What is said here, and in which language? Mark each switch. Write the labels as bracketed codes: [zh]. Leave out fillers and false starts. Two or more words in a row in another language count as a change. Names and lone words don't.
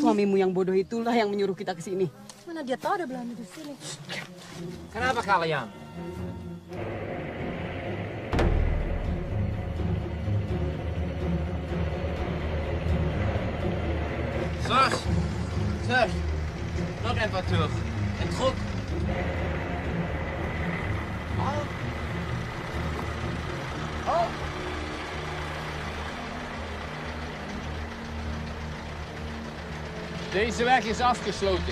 [id] Suamimu yang bodoh itulah yang menyuruh kita ke sini. Mana dia tahu ada Belanda di sini. Kenapa kalian? Sir, sir, [nl] nog even terug. En terug. Deze weg is afgesloten.